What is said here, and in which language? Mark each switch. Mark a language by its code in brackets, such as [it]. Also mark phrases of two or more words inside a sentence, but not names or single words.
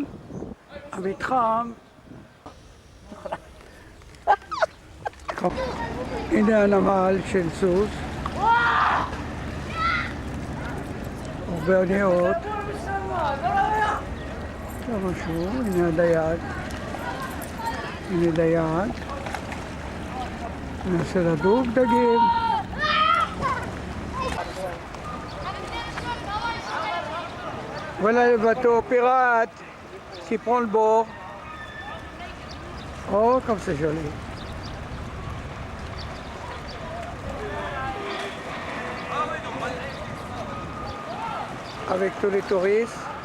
[he] המתחם... הנה הנמל של סוס. הרבה אוניות. לא משהו, הנה הדייג. הנה דייג. נעשה לדוג דגים. [fr] Voilà le bateau pirate qui prend le bord. Oh, comme c'est joli. Avec tous les touristes.